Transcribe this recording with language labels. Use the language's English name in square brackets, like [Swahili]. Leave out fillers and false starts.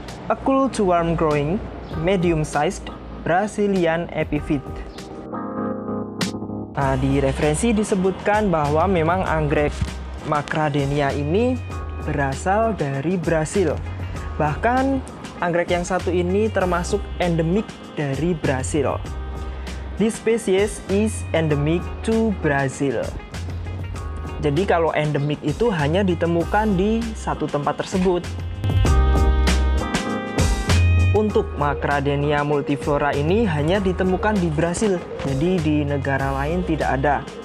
[English] A cool to warm growing, medium-sized Brazilian epiphyt. [Indonesian] Nah, di referensi disebutkan bahwa memang anggrek Macradenia ini berasal dari Brasil. Bahkan anggrek yang satu ini termasuk endemik dari Brasil. [English] This species is endemic to Brazil. [Indonesian] Jadi kalau endemik itu hanya ditemukan di satu tempat tersebut. Untuk Macradenia multiflora ini hanya ditemukan di Brasil, jadi di negara lain tidak ada.